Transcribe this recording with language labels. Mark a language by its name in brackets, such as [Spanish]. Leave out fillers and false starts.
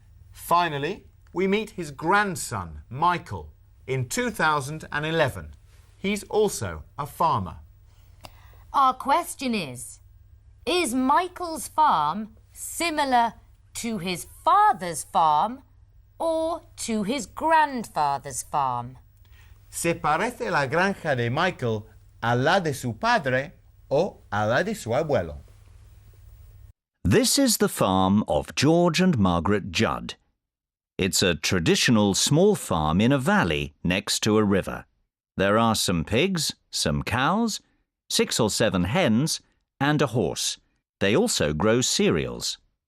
[English] Finally, we meet his grandson, Michael, in 2011. He's also a farmer. Our question is Michael's farm similar to his father's farm or to his grandfather's farm? [Spanish] ¿Se parece la granja de Michael a la de su padre o a la de su abuelo? [English] This is the farm of George and Margaret Judd. It's a traditional small farm in a valley next to a river. There are some pigs, some cows, 6 or 7 hens, and a horse. They also grow cereals.